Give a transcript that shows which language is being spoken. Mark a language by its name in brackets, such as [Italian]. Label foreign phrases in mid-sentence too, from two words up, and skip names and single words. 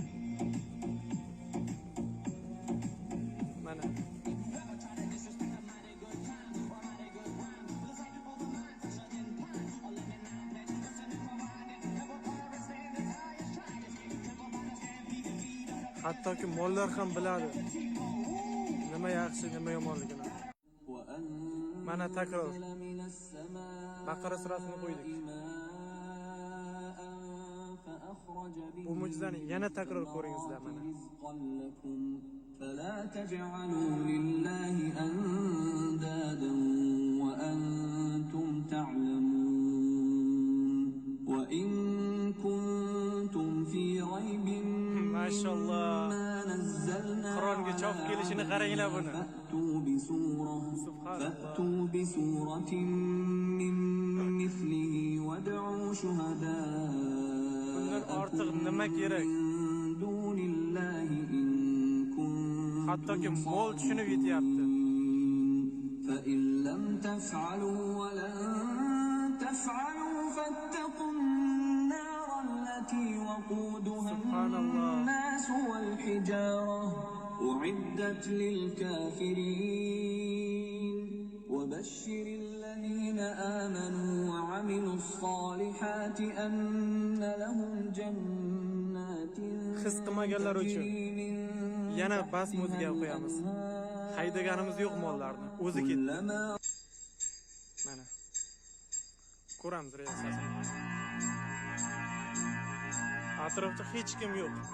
[Uzbek] Mana hattoki mollar ham biladi nima yaxshi, nima yomonligini. Mana takror Baqara surasini qo'ydik. Bu mo'jizani yana takror ko'ringizlar mana. [Arabic] فلا تجعلوا لله أندادا وأنتم تعلمون وإن كنتم في ريب ما شاء الله [Uzbek] Qur'onga chof kelishini qaranglar buni. [Arabic] فأتوا بسورة من مثله وادعوا شهداءكم [Uzbek] nima kerak? [Arabic] من دون الله إن [Uzbek] Hattoki mol tushunib yetyapti. [Arabic] فإن لم تفعلوا ولن تفعلوا فاتقوا النار التي وقودها الناس والحجارة أعدت للكافرين وبشر الذين آمنوا وعملوا الصالحات أن لهم جنات [Uzbek] His qilmaganlar uchun yana bas muzika qo'yamiz. Haydaganimiz yo'q mollarni, o'zi ketdi. Mana ko'ramiz reaksiyasini. Atrofda hech kim yo'q.